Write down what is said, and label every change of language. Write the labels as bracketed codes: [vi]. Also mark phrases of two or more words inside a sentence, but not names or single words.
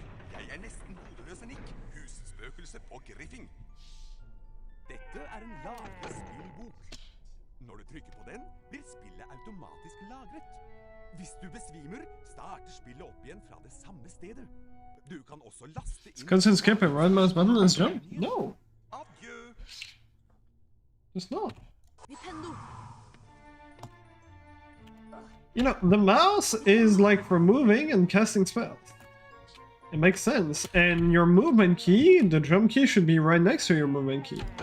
[no] Jeg er nesten hodeløse Nick, husspøkelse på Griffing. Dette er en lagrespillbok. Når du trykker på den, blir spillet automatisk lagret. Hvis du besvimer, starter spillet opp igjen fra det samme stedet. Du kan også laste inn... [en] Cutscene skip and right mouse button is jump? No, [no] Adjø! [en] it's not. [no] Vipendo! [en] You know, the mouse is like for moving and casting spells. It makes sense. And your movement key, the jump key, should be right next to your movement key.